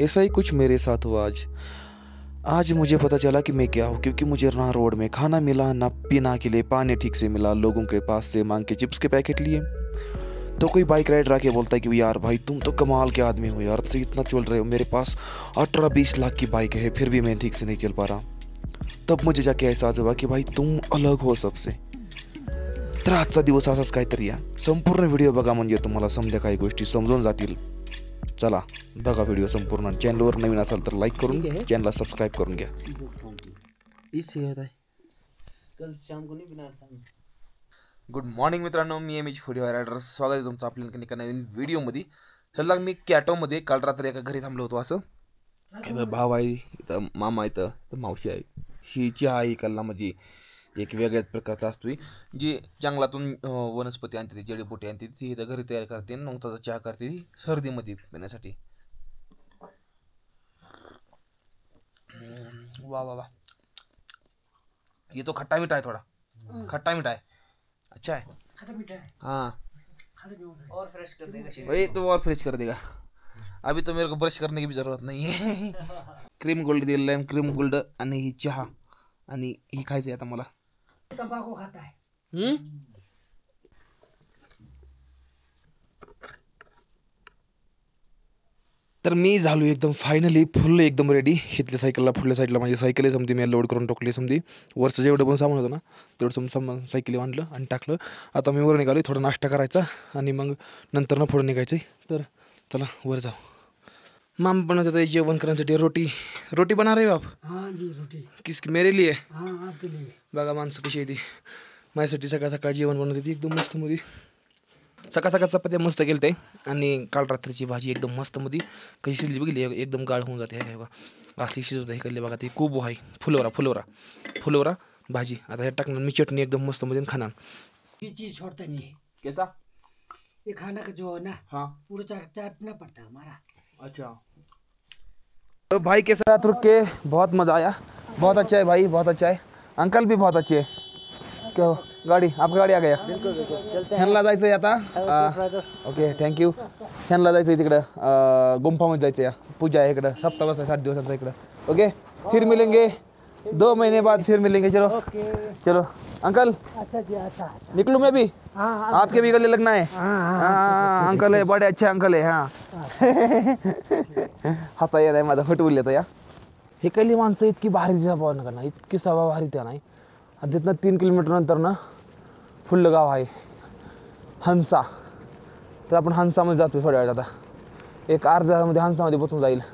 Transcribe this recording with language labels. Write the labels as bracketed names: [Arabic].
[Hindi] ऐसा ही कुछ मेरे साथ हुआ आज मुझे पता चला कि मैं क्या हूँ, क्योंकि मुझे ना रोड में खाना मिला, ना पीना के लिए पानी ठीक से मिला. लोगों के पास से मांग के चिप्स के पैकेट लिए तो कोई बाइक राइडर आके बोलता है कि यार भाई तुम तो कमाल के आदमी हो यार, से इतना चल रहे हो. मेरे पास 18-20 लाख की बाइक है फिर भी मैं ठीक से नहीं चल पा रहा. तब मुझे जाके एहसास हुआ कि भाई तुम अलग हो सबसे. [Marathi] तर आजचा दिवस असाच काहीतरी या. संपूर्ण व्हिडिओ बघा म्हणजे तुम्हाला समजा काही गोष्टी समजून जातील. चला बघा व्हिडिओ संपूर्ण. चॅनलवर नवीन असाल तर लाईक करून चॅनलला सबस्क्राईब करून घ्या. गुड मॉर्निंग मित्रांनो, मी एम एच फूड रायडर. स्वागत आहे तुमचं आपल्या एका नवीन व्हिडिओमध्ये. ह्याला मी कॅटोमध्ये काल रात्री एका घरी थांबलो होतो. असं इथं भाव आहे, इथं मामा, इथं मावशी आहे. ही चहा आहे इकडला म्हणजे एक वेगळ्याच प्रकारचा असतो, जी जंगलातून वनस्पती आणते, जडीबुटी आणते, ती इथं घरी तयार करते. नंतर चहा करते सर्दीमध्ये पिण्यासाठी. वा वा वा. [Hindi] ये तो खट्टा मीठा है, थोड़ा खट्टा मीठा है. अच्छा है. हाँ और फ्रेश कर देगा. वही तो और फ्रेश कर देगा. अभी तो मेरे को ब्रश करने की भी जरूरत नहीं है. [Marathi] क्रीम गोल्ड दिलेलं आहे, क्रीम गोल्ड आणि ही चहा आणि ही खायचं आता मला. [Hindi] तंबाखू खाता है. [Marathi] तर मी झालो एकदम फायनली फुल एकदम रेडी. इथल्या सायकलला पुढल्या साईडला माझी सायकल आहे समजी, मी लोड करून टाकली समजी. वरचं जेवढं पण सामान होतं ना तेवढं सामान सायकली आणलं आणि टाकलं. आता मी वर निघालो, थोडा नाश्ता करायचा आणि मग नंतर पुढे निघायचं. तर चला वर जाऊ. मामा बनवत होते जेवण करण्यासाठी. [Hindi] रोटी बना रहे हो आप? हाँ जी, रोटी. किसकी? मेरे लिए. हाँ आपके लिए. [Marathi] बघा माणसं कशी आहे ती. माझ्यासाठी सकाळ सकाळ जेवण बनवते ती एकदम मस्त मध्ये. सकाळ सकाळ चपात्या मस्त केलं ते आणि काल रात्रीची भाजी एकदम मस्त मध्ये कशी शिजली बघितली, एकदम गाळ होऊन जाते. हे बघा असली शिजवत हे केले बघा. ती कोबो आहे, फुलोरा भाजी. आता हे टाकणार मी चटणी एकदम मस्त मध्ये खाणार. [Hindi] ये चीज छोड़ता नहीं है. कैसा? ये खाना का जो है ना, हाँ पूरा चाटना पड़ता है हमारा. अच्छा. तो भाई के साथ रुक के बहुत मज़ा आया. बहुत अच्छा है भाई, बहुत अच्छा है. अंकल भी बहुत अच्छे है. क्या हो? गाडी आपका गाडी आ गया. [Marathi] ह्यांना जायचं आहे आता. [English] Okay thank you. [Marathi] ह्यांना जायचं आहे तिकडं गुंफामध्ये जायचं आहे. पूजा आहे इकडं, सप्ताह बसता 7 दिवसांचा इकडं. [Hindi] ओके फिर मिलेंगे 2 महीने बाद, फिर मिलेंगे. चलो चलो अंकल. अच्छा जी. अच्छा निकलूँ मैं भी? हाँ. आपके भी गले लगना है. हाँ अंकल है, बड़े अच्छे अंकल है. [Marathi] हाँ हसा येत आहे माझा, फटवून येतं या. हे काही माणसं इतकी भारी स्वभाव नका ना, इतकी स्वभाव भारी त्या नाही. आणि तिथनं 3 किलोमीटर नंतर ना फुल्लं गाव आहे हंसा. तर आपण हंसामध्ये जातो थोड्या वेळात. आता एक अर्ध्या तासामध्ये हंसामध्ये पोचून जाईल.